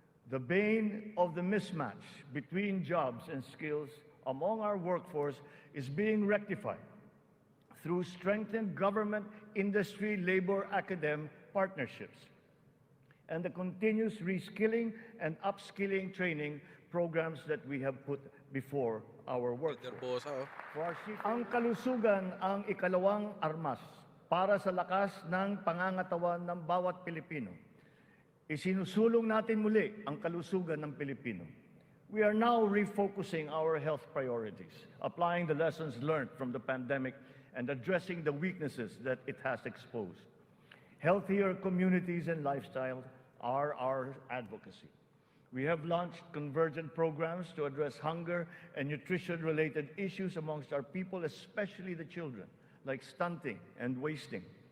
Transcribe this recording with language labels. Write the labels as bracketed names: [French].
[English] The bane of the mismatch between jobs and skills among our workforce is being rectified through strengthened government, industry, labor, academic partnerships, and the continuous reskilling and upskilling training programs that we have put before our workforce. [Filipino] Nerbosa, oh. Ang kalusugan ang ikalawang armas para sa lakas ng pangangatawan ng bawat Pilipino. Isinusulong natin muli ang kalusugan ng Pilipino. [English] We are now refocusing our health priorities, applying the lessons learned from the pandemic and addressing the weaknesses that it has exposed. Healthier communities and lifestyles are our advocacy. We have launched convergent programs to address hunger and nutrition-related issues amongst our people, especially the children, like stunting and wasting.